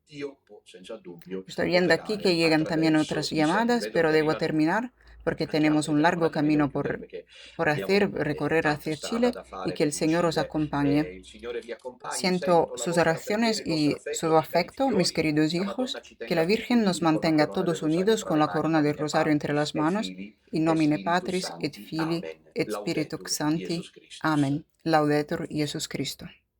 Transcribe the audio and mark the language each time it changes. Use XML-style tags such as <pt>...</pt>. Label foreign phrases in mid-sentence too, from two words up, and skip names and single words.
<es>Estoy viendo aquí que llegan también otras llamadas, pero debo terminar porque tenemos un largo camino por hacer, recorrer hacia Chile y que el Señor os acompañe. Siento sus oraciones y su afecto, mis queridos hijos, que la Virgen nos mantenga todos unidos con la corona del rosario entre las manos,</es> <la>in nomine Patris et Filii et Spiritus Sancti. Amén. Laudetur Jesus Christus.</la>